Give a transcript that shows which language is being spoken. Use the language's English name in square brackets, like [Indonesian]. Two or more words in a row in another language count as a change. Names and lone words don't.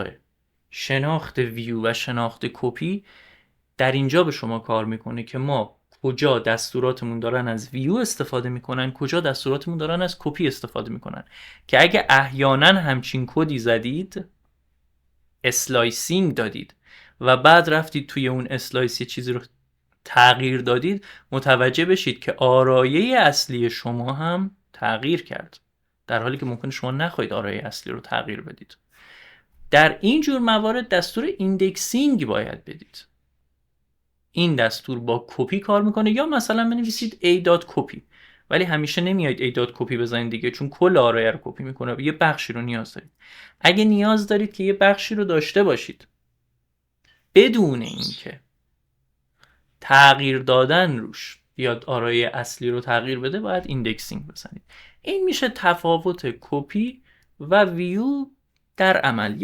[Persian] شناخت ویو و شناخت کپی در اینجا به شما کار میکنه که ما کجا دستوراتمون دارن از ویو استفاده میکنن، کجا دستوراتمون دارن از کپی استفاده میکنن، که اگه احیانا همچین کدی زدید، اسلایسینگ دادید و بعد رفتید توی اون اسلایس یه چیزی رو تغییر دادید، متوجه بشید که آرایه اصلی شما هم تغییر کرد، در حالی که ممکنه شما نخواهید آرایه اصلی رو تغییر بدید. در این جور موارد دستور ایندکسینگ باید بدید. این دستور با کپی کار میکنه، یا مثلا بنویسید a.copy، ولی همیشه نمیاید a.copy بزنید دیگه، چون کل آرایه رو کپی میکنه، یه بخشی رو نیاز دارید. اگه نیاز دارید که یه بخشی رو داشته باشید بدون اینکه تغییر دادن روش بیاد آرایه اصلی رو تغییر بده، باید ایندکسینگ بزنید. این میشه تفاوت کپی و ویو در عمل.